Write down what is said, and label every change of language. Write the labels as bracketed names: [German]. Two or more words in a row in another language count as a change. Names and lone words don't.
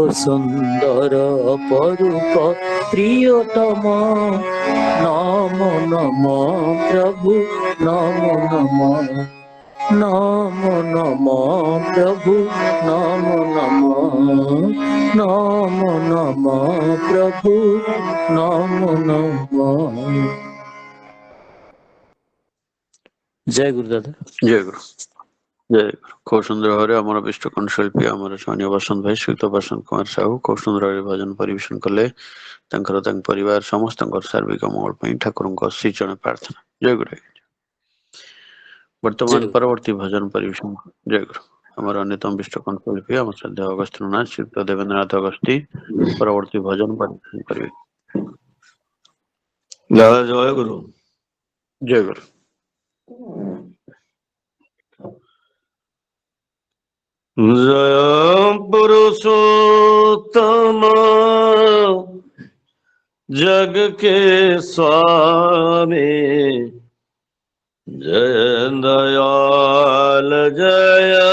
[Bangla] সুন্দর অপরূপ প্রিয়তম নম নম প্রভু নম নম নম নম প্রভু নম নম নম নম প্রভু নম নম জয় গুরু দাদা [Odia] ଜୟ ଗୁରୁ ଜୟ ଗୁରୁ। ଖୁବ ସୁନ୍ଦର ଭାବରେ ଆମର ବିଷ୍ଟ କଣ୍ଠଶିଳ୍ପୀ ଆମର ସ୍ୱାମୀ ବସନ୍ତ ଭାଇ ସୁକ୍ତ ବସନ୍ତ କୁମାର ସାହୁ ଖୁବ ସୁନ୍ଦର ଭାବରେ ଭଜନ ପରିବେଷଣ କଲେ। ତାଙ୍କର ତାଙ୍କ ପରିବାର ସମସ୍ତଙ୍କର ସାର୍ବିକ ମଙ୍ଗଳ ପାଇଁ ଠାକୁରଙ୍କ ଶ୍ରୀଚରଣ ପ୍ରାର୍ଥନା। ଜୟ ଗୁରୁ। ବର୍ତ୍ତମାନ ପରବର୍ତ୍ତୀ ଭଜନ ପରିବେଷଣ ଜୟ ଗୁରୁ ଆମର ଅନ୍ୟତମ ବିଷ୍ଟ କଣ୍ଠଶିଳ୍ପୀ ଆମ ଶ୍ରଦ୍ଧା ଅଗସ୍ତ୍ୟ ନାଥ ଶ୍ରୀଯୁକ୍ତ ଦେବେନ୍ଦ୍ରନାଥ ଅଗସ୍ତୀ ପରବର୍ତ୍ତୀ ଭଜନ ପରିବେଷଣ କରିବେ। ଜୟ ଗୁରୁ। ଜୟ ଗୁରୁ। [Hindi] जय पुरुषोत्तम जग के स्वामी जय दयाल जय